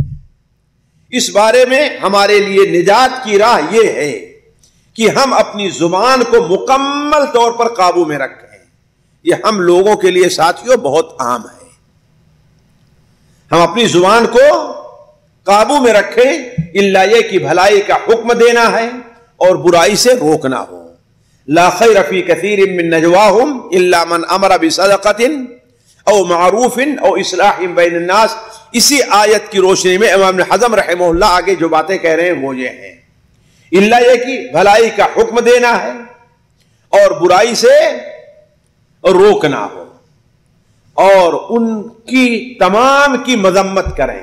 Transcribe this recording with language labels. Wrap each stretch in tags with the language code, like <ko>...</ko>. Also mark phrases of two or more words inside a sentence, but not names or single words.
<ur>اس بارے میں ہمارے لیے نجات کی راہ یہ ہے کہ ہم اپنی زبان کو مکمل طور پر قابو میں رکھیں۔ یہ ہم لوگوں کے لیے ساتھیوں بہت عام ہے۔ ہم اپنی زبان کو قابو میں رکھیں، الا یہ کہ بھلائی کا حکم دینا ہے اور برائی سے روکنا ہو۔</ur> <ar>لا خیر فی کثیر من نجواہم الا من امر بصدقۃ او معروف او اصلاح بین الناس۔</ar> <ur>اسی آیت کی روشنی میں امام ابن حزم</ur> <ar>رحمہ اللہ</ar> <ur>آگے جو باتیں کہہ رہے ہیں وہ یہ ہیں، الا یہ کہ بھلائی کا حکم دینا ہے اور برائی سے روکنا ہو، اور ان کی تمام کی مذمت کریں۔</ur>